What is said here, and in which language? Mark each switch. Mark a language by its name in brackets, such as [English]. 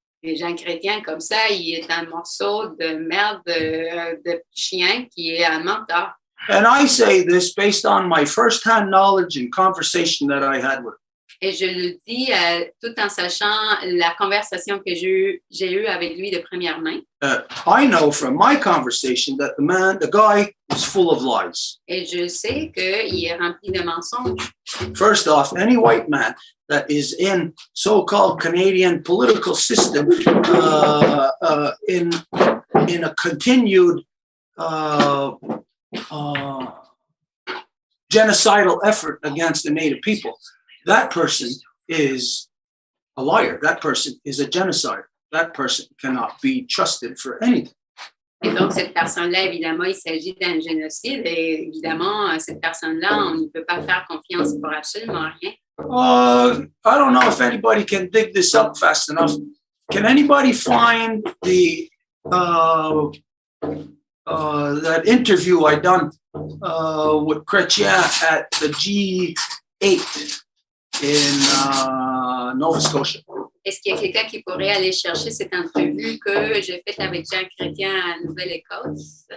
[French] Et Jean Chrétien, comme ça, il est un morceau de merde de chien qui est un menteur. [English] And I say this based on my first-hand knowledge and conversation that I had with him. [French] Et je le dis tout en sachant la conversation que j'ai eue avec lui de première main. [English] I know from my conversation that the guy is full of lies. [French] Et je sais qu'il est rempli de mensonges. [English] First off, any white man that is in so-called Canadian political system in a continued genocidal effort against the Native people, that person is a liar. That person is a genocider. That person cannot be trusted for anything. [French] Et donc, cette personne-là, évidemment, il s'agit d'un génocide. Et évidemment, cette personne-là, on ne peut pas faire confiance pour absolument rien. [English] I don't know if anybody can dig this up fast enough. Can anybody find that interview I done with Chrétien at the G8 in Nova Scotia? [French] Est-ce qu'il y a quelqu'un qui pourrait aller chercher cette entrevue que j'ai faite avec Jean Chrétien à Nouvelle-Écosse?